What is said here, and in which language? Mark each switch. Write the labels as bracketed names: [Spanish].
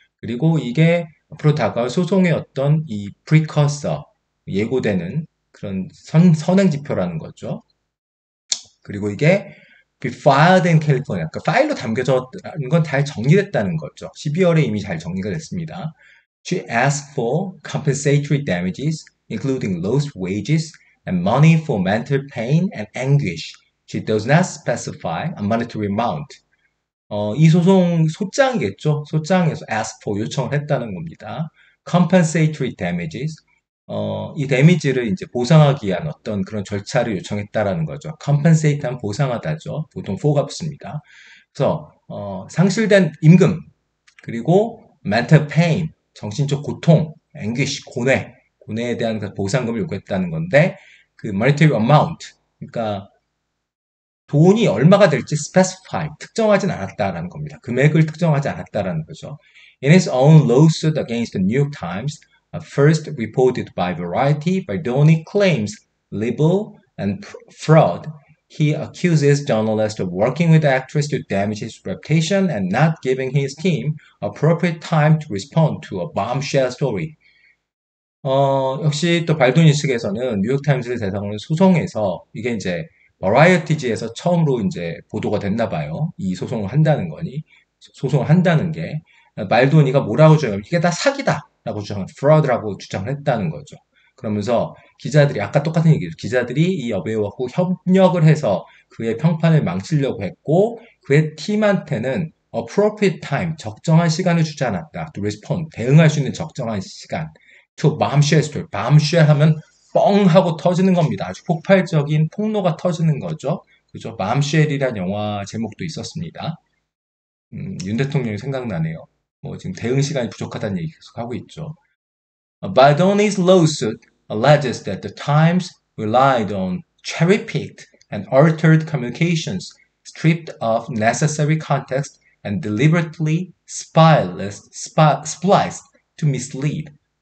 [Korean] 그리고 이게 앞으로 다가올 소송의 어떤 이 precursor, 예고되는 그런 선행지표라는 거죠. 그리고 이게 be filed in California, 그러니까 파일로 담겨졌다는 건 잘 정리됐다는 거죠. 12월에 이미 잘 정리가 됐습니다. [English] She asked for compensatory damages, including lost wages and money for mental pain and anguish. She does not specify a monetary amount. [Korean] 이 소송 소장이겠죠. 소장에서 ask for 요청을 했다는 겁니다. [English] compensatory damages. [Korean] 이 데미지를 이제 보상하기 위한 어떤 그런 절차를 요청했다라는 거죠. compensate하면 보상하다죠. 보통 for가 붙습니다. 그래서 상실된 임금 그리고 [English] mental pain [Korean] 정신적 고통, anguish 고뇌에 대한 그 보상금을 요구했다는 건데 그 monetary amount 그러니까 돈이 얼마가 될지 specify, 특정하진 않았다라는 겁니다. 금액을 특정하지 않았다라는 거죠. [English] In his own lawsuit against the New York Times, first reported by Variety, Baldoni claims libel and fraud. He accuses journalists of working with the actress to damage his reputation and not giving his team appropriate time to respond to a bombshell story. [Korean] 역시 또 발도니 측에서는 뉴욕타임스를 대상으로 소송해서 이게 이제 버라이어티지에서 처음으로 이제 보도가 됐나 봐요. 이 소송을 한다는 거니. 소송을 한다는 게. 말도니가 뭐라고 주장하면 이게 다 사기다라고 주장을, fraud라고 주장을 했다는 거죠. 그러면서 기자들이, 아까 똑같은 얘기죠. 기자들이 이 여배우하고 협력을 해서 그의 평판을 망치려고 했고, 그의 팀한테는 appropriate time, 적정한 시간을 주지 않았다. to respond, 대응할 수 있는 적정한 시간. [English] to bombshell story. [Korean] bombshell 하면 뻥 하고 터지는 겁니다. 아주 폭발적인 폭로가 터지는 거죠. 그죠? bombshell이란 영화 제목도 있었습니다. 윤 대통령이 생각나네요. 뭐 지금 대응 시간이 부족하다는 얘기 계속 하고 있죠. [English] Baldoni's lawsuit alleges that the Times relied on cherry-picked and altered communications, stripped of necessary context, and deliberately spliced to mislead.